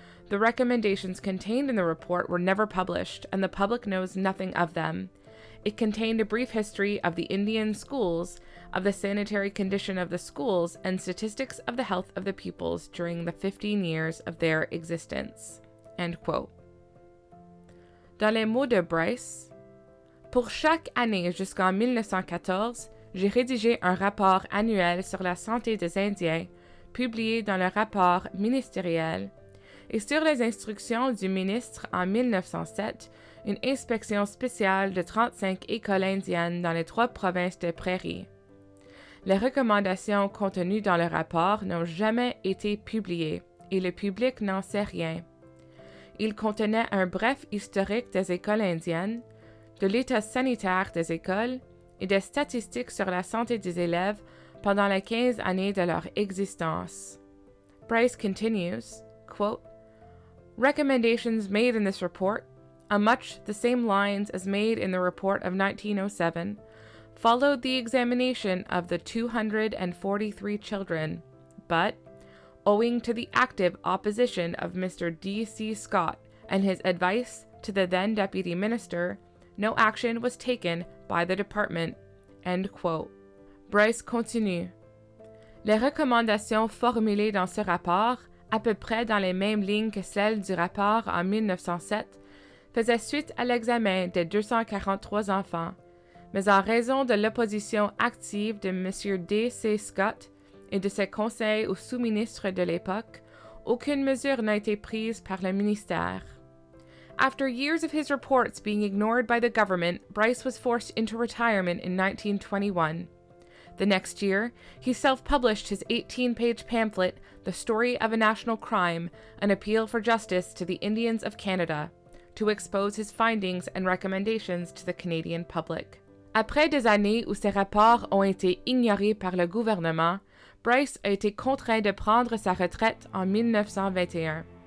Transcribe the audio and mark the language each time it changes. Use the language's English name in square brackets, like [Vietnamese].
[English] The recommendations contained in the report were never published, and the public knows nothing of them. It contained a brief history of the Indian schools, of the sanitary condition of the schools, and statistics of the health of the pupils during the 15 years of their existence." End quote. [French] Dans les mots de Bryce, pour chaque année jusqu'en 1914, j'ai rédigé un rapport annuel sur la santé des Indiens, publié dans le rapport ministériel, et sur les instructions du ministre en 1907, une inspection spéciale de 35 écoles indiennes dans les 3 provinces des prairies. Les recommandations contenues dans le rapport n'ont jamais été publiées, et le public n'en sait rien. Il contenait un bref historique des écoles indiennes, de l'état sanitaire des écoles et des statistiques sur la santé des élèves pendant les 15 années de leur existence. [English] Bryce continues, quote, "Recommendations made in this report, on much the same lines as made in the report of 1907, followed the examination of the 243 children, but, owing to the active opposition of Mr. D.C. Scott and his advice to the then Deputy Minister, no action was taken by the department." End quote. [French] Bryce continue. Les recommandations formulées dans ce rapport, à peu près dans les mêmes lignes que celles du rapport en 1907, faisaient suite à l'examen des 243 enfants, mais en raison de l'opposition active de M. D.C. Scott et de ses conseils aux sous-ministres de l'époque, aucune mesure n'a été prise par le ministère. [English] After years of his reports being ignored by the government, Bryce was forced into retirement in 1921. The next year, he self-published his 18-page pamphlet, The Story of a National Crime, an appeal for justice to the Indians of Canada, to expose his findings and recommendations to the Canadian public. [French] Après des années où ses rapports ont été ignorés par le gouvernement, Bryce a été contraint de prendre sa retraite en 1921.